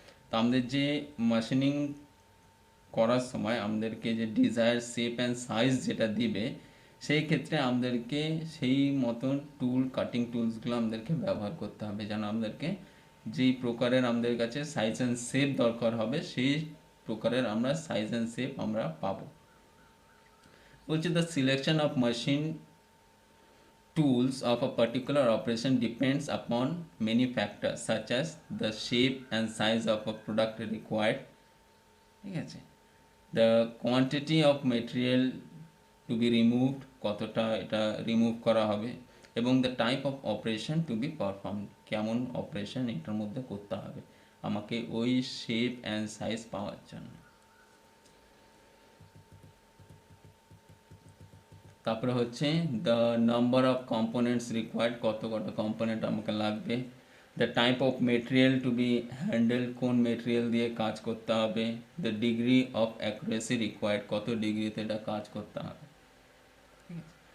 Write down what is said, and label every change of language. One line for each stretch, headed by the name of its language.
Bangla: তো আমাদের যে মেশিনিং করার সময় আমাদেরকে যে ডিজায়ার শেপ অ্যান্ড সাইজ যেটা দিবে সেই ক্ষেত্রে আমাদেরকে সেই মতন টুল কাটিং টুলসগুলো আমাদেরকে ব্যবহার করতে হবে, যেন আমাদেরকে যেই প্রকারের আমাদের কাছে সাইজ অ্যান্ড শেপ দরকার হবে সেই প্রকারের আমরা সাইজ অ্যান্ড শেপ আমরা পাবো।
English: বলছে the selection of machine tools of a particular operation depends upon many factors such as the shape and size of a product required, ঠিক আছে, the quantity of material to be removed,
Bangla: কতটা এটা remove করা হবে,
English: এবং the type of operation to be performed,
Bangla: কেমন operation এটার মধ্যে করতে হবে আমাকে ওই শেপ অ্যান্ড সাইজ পাওয়ার জন্য। তারপরে হচ্ছে
English: the number of components required,
Bangla: কটা কম্পোনেন্ট আমাকে লাগবে,
English: the type of material to be handle,
Bangla: কোন মেটেরিয়াল দিয়ে কাজ করতে হবে,
English: the degree of accuracy required,
Bangla: কত ডিগ্রিতে এটা কাজ করতে হবে, ঠিক আছে।